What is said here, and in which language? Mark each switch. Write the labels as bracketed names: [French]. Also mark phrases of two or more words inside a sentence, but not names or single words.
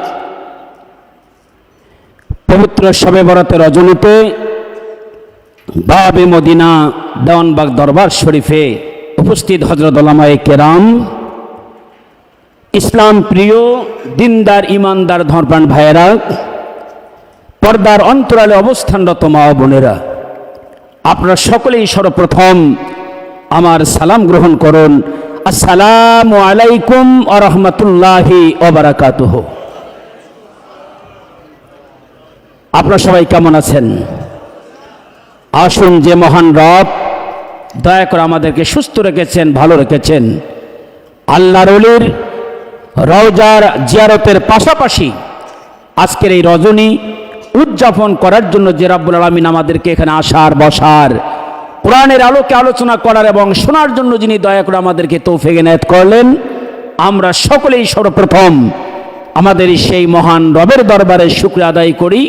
[Bangla] পবিত্র শবে বরাতে রজনীতে বাবে মদিনা দেওয়ানবাগ দরবার শরীফে উপস্থিত হজরত উলামায়ে কেরাম, ইসলাম প্রিয় দীনদার ঈমানদার ধর্মপ্রাণ ভাইরা, পর্দার অন্তরালে অবস্থানরত মা বোনেরা, আপনারা সকলেই সর্বপ্রথম আমার সালাম গ্রহণ করুন। [Arabic] السلام عليكم ورحمة الله وبركاته. [Bangla] আপনারা সবাই কেমন আছেন? আসুন, যে মহান রব দয়া করে আমাদেরকে সুস্থ রেখেছেন, ভালো রেখেছেন, আল্লাহর ওলির রওজার জিয়ারতের পাশাপাশি আজকের এই রজনী উদযাপন করার জন্য যে [Arabic] رب العالمين [Bangla] আমাদেরকে এখানে আসার, বসার, কোরআনের আলোকে আলোচনা করার এবং শোনার জন্য যিনি দয়া করে আমাদেরকে তৌফিক এনায়েত করলেন, আমরা সকলেই সর্বপ্রথম আমাদের সেই মহান রবের দরবারে শুকরিয়া আদায় করি।